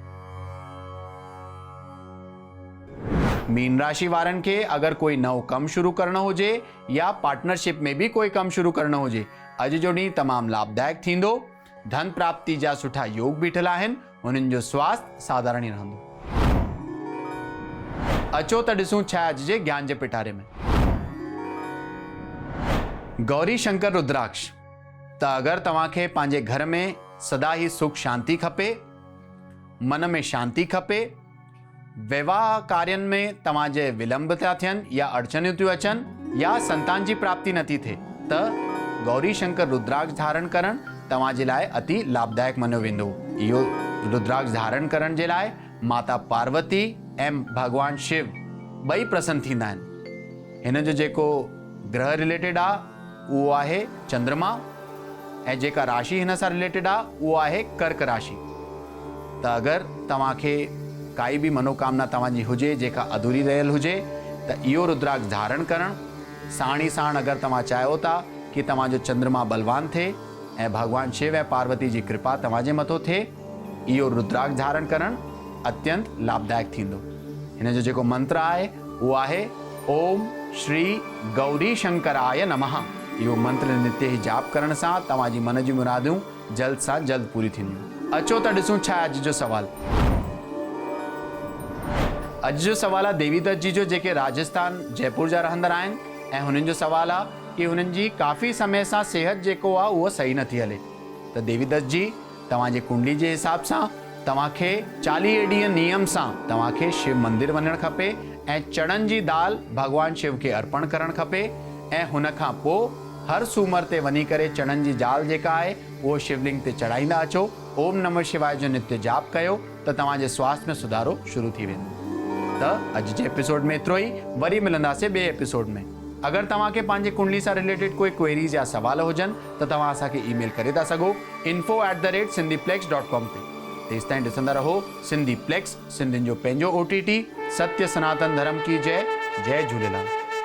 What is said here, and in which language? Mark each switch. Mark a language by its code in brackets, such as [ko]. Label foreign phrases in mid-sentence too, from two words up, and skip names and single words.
[sd] मीन राशि वारनि खे अगरि कोई नओं कमु शुरू करणो हुजे या पार्टनरशिप में बि कोई कमु शुरू करणो हुजे, अॼु जो ॾींहुं तमामु लाभदायक थींदो। धन प्राप्ति जा सुठा योग बीठल आहिनि। हुननि जो स्वास्थ्य साधारण ई रहंदो। अचो त ॾिसूं छा अॼु जे ज्ञान जे पिटारे में। गौरी शंकर रुद्राक्ष। त अगरि तव्हांखे पंहिंजे घर में सदा ही सुख शांति खपे, मन में शांति खपे, विवाह कार्यनि में तव्हांजे विलंब था थियनि या अड़चनियूं थियूं अचनि, या संतान जी प्राप्ति नथी थिए त गौरी शंकर रुद्राक्ष धारण करण तव्हां जे लाइ अति लाभदायक मञियो वेंदो। इहो रुद्राक्ष धारण करण जे लाइ माता पार्वती ऐं भगवान शिव ॿई प्रसन्न थींदा आहिनि। हिन जो जेको ग्रह रिलेटेड आहे उहो आहे चंद्रमा ऐं जेका राशि हिन सां रिलेटेड आहे उहो आहे कर्क राशि। त अगरि तव्हांखे काई बि मनोकामना तव्हांजी हुजे जेका अधूरी रहियल हुजे त इहो रुद्राक्ष धारण करण साण ई साण अगरि तव्हां चाहियो था कि तव्हांजो चंद्रमा बलवान थिए ऐं भगवान शिव ऐं पार्वती जी कृपा तव्हांजे मथो थिए, इहो रुद्राक्ष धारण करण अत्यंत लाभदायक थींदो। हिन जो जेको मंत्र आहे उहो आहे ओम श्री गौरी शंकराय नमः। इहो मंत्र नित्य ई जाप करण सां तव्हांजी मन जी मुरादियूं जल्द सां जल्द पूरी थींदियूं। अचो त ॾिसूं छा आहे अॼु जो सवाल। अॼु जो सवाल आहे देवी दत्त जी जो, जेके राजस्थान जयपुर जा रहंदड़ आहिनि ऐं हुननि जो सवाल आहे कि हुननि जी काफ़ी समय सां सिहत जेको आहे उहो सही नथी हले। त देवी दत्त जी तव्हांजे कुंडली जे हिसाब सां तव्हांखे 40 ॾींहं नियम सां तव्हांखे शिव मंदिर वञणु खपे ऐं चणनि जी दाल भगवान शिव खे अर्पण करणु खपे ऐं हुन खां पोइ हर सूमर ते वञी करे चणनि जी दाल जेका आहे उहो शिवलिंग ते चढ़ाईंदा अचो। ओम नमः शिवाय जो नित्य जाप कयो त तव्हांजे स्वास्थ्य में सुधारो शुरू थी वेंदो। त अॼु जे एपिसोड में एतिरो ई, वरी मिलंदासीं ॿिए एपिसोड में। अगरि तव्हांखे पंहिंजे कुंडली सां रिलेटेड कोई क्वेरीज़ या सवाल हुजनि त तव्हां असांखे ईमेल करे था सघो info@sindhiplex.com ते। तेसि ताईं ॾिसंदा रहो सिंधी प्लेक्स, सिंधियुनि जो पंहिंजो OTT। [hi] सत्य सनातन धर्म की जय। जय झूलेलाल।